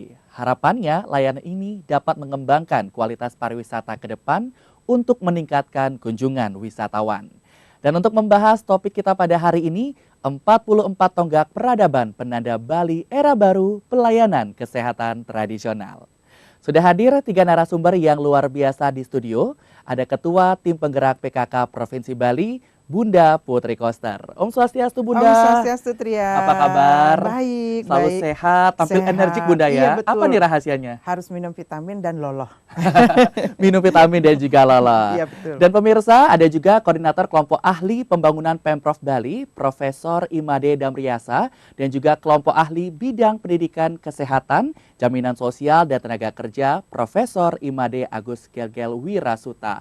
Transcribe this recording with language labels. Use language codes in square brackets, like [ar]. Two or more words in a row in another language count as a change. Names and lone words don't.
[id] Harapannya, layanan ini dapat mengembangkan kualitas pariwisata ke depan untuk meningkatkan kunjungan wisatawan. Dan untuk membahas topik kita pada hari ini, 44 tonggak peradaban penanda Bali era baru pelayanan kesehatan tradisional. Sudah hadir 3 narasumber yang luar biasa di studio. Ada Ketua Tim Penggerak PKK Provinsi Bali, Bunda Putri Koster. [sa] Om Swastiastu [id] Bunda. [sa] Om Swastiastu [id] Tria. Apa kabar? Baik, Selalu baik. sehat, tampil Sehat. energik Bunda ya. Iya, betul. Apa nih rahasianya? Harus minum vitamin dan loloh. Minum vitamin dan juga lala. Iya, betul. Dan pemirsa, ada juga Koordinator Kelompok Ahli Pembangunan Pemprov Bali, Profesor Imade Damriasa, dan juga Kelompok Ahli Bidang Pendidikan Kesehatan, Jaminan Sosial dan Tenaga Kerja, Profesor Imade Agus Gelgel Wirasuta.